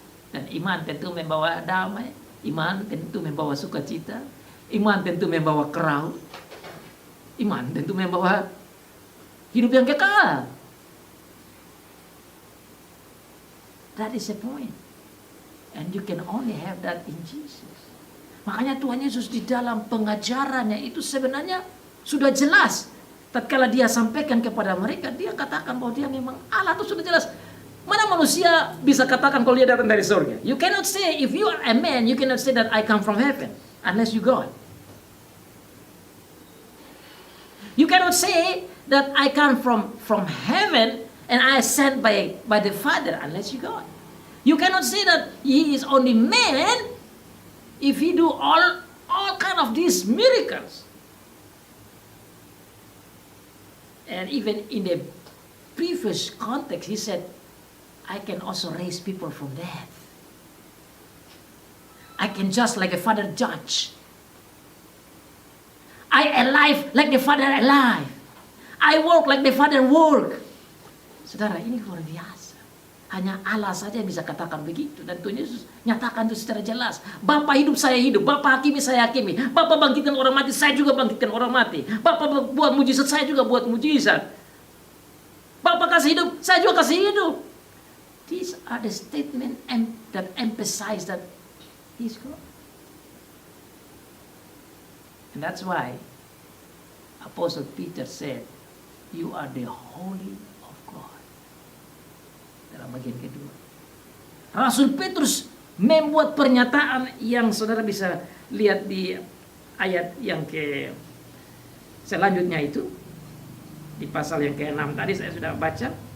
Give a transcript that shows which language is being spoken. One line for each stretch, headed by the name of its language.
Indonesian: Dan iman tentu membawa damai, iman tentu membawa sukacita, iman tentu membawa keraut, iman tentu membawa hidup yang kekal.
English: That is the point. And you can only have that in Jesus.
Indonesian: Makanya Tuhan Yesus di dalam pengajarannya itu sebenarnya sudah jelas. Tatkala dia sampaikan kepada mereka, dia katakan bahwa dia memang Allah, itu sudah jelas. Mana manusia bisa katakan kalau dia datang dari surga?
English: You cannot say, if you are a man, you cannot say that I come from heaven, unless you God. You cannot say that I come from heaven and I sent by the Father, unless you God. You cannot say that he is only man if he do all kind of these miracles. And even in the previous context, he said, I can also raise people from death. I can judge like a father judge. I alive like the Father alive. I work like the Father work.
Indonesian: Saudara, ini luar biasa. Hanya Allah saja yang bisa katakan begitu. Dan Tuhan Yesus nyatakan itu secara jelas. Bapa hidup, saya hidup. Bapa hakimi, saya hakimi. Bapa bangkitkan orang mati, saya juga bangkitkan orang mati. Bapa buat mujizat, saya juga buat mujizat. Bapa kasih hidup, saya juga kasih hidup.
English: These are the statements that emphasize that He is God. And that's why Apostle Peter said, you are the Holy of God.
Indonesian: Dalam bagian kedua, Rasul Petrus membuat pernyataan yang saudara bisa lihat di ayat yang ke selanjutnya itu, di pasal yang ke-6 tadi saya sudah baca.